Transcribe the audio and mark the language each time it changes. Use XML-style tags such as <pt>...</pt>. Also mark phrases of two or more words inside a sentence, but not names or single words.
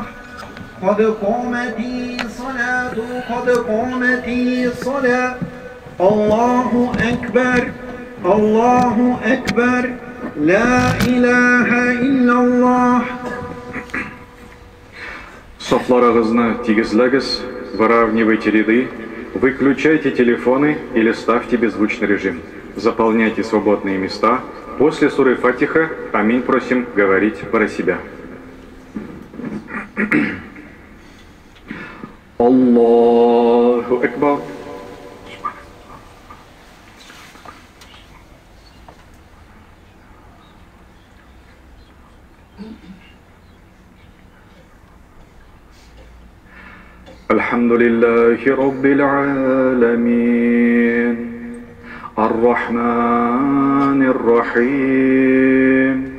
<ar>قد قامت الصلاة قد قامت الصلاة. الله أكبر الله أكبر لا إله إلا الله.</ar> <tt>Софларыгызны тигезлегез,</tt> <ru>выравнивайте ряды, выключайте телефоны или ставьте беззвучный режим. Заполняйте свободные места. После суры Фатиха аминь просим говорить про себя.</ru> <ar>الله أكبر. الحمد لله رب العالمين الرحمن الرحيم</ar>